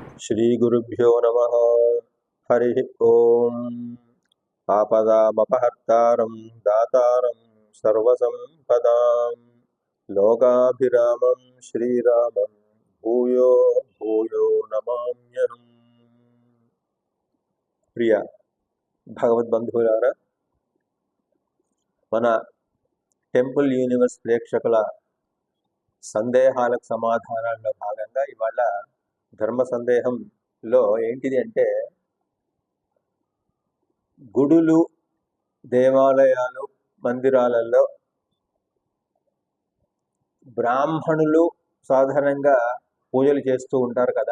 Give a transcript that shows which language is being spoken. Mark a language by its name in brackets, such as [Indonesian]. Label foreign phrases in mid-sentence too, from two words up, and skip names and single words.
[Sanskrit] श्रीगुरुभ्यो नमः। हरिः ओम्। आपदामपहर्तारं दातारं सर्वसम्पदां लोकाभिरामं श्रीरामं भूयो भूयो नमाम्यहम्। [Telugu] ప్రియ భగవద్బంధువులారా, మన టెంపుల్ యూనివర్స్ ప్రేక్షకుల సందేహాలకు సమాధానాల్లో భాగంగా ఇవాళ ధర్మ సందేహంలో ఏంటిది అంటే, గుడులు, దేవాలయాలు, మందిరాలలో బ్రాహ్మణులు సాధారణంగా పూజలు చేస్తూ ఉంటారు కదా.